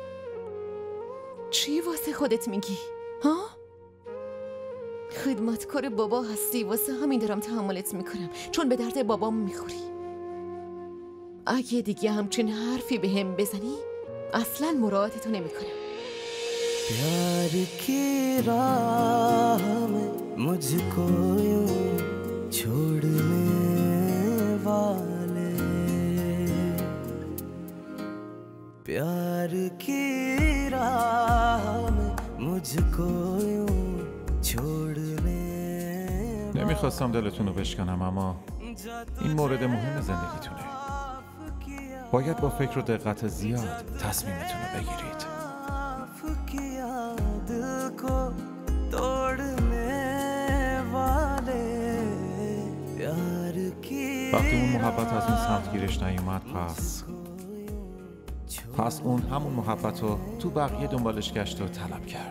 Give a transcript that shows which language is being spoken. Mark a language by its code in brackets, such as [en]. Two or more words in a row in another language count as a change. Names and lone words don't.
[fa] چی واسه خودت میگی؟ ها؟ خدمتکار بابا هستی، واسه همین دارم تحملت میکنم، چون به درد بابام میخوری. اگه دیگه همچین حرفی به هم بزنی اصلا مراعاتتو نمیکنم. [hi] प्यार की राह में मुझको यूं छोड़ने वाले, प्यार की राह में मुझको यूं छोड़ने [fa] نمیخواستم دلتون رو بشکنم اما این مورد مهم زندگیتونه. باید با فکر و دقت زیاد تصمیمتون رو بگیرید. وقتی اون محبت از اون سمت گیرش نیومد پس اون همون محبت رو تو بقیه دنبالش گشت و طلب کرد.